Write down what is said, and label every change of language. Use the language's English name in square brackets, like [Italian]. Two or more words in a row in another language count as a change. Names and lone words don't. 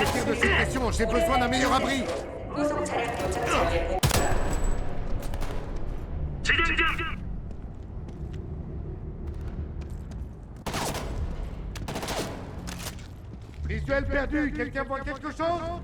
[French] Sortir de cette pression, j'ai besoin d'un meilleur abri. [Korean] 후속 차량 도착 전에 보고하라. 제장장. [French] Visuel perdu, quelqu'un voit quelque chose?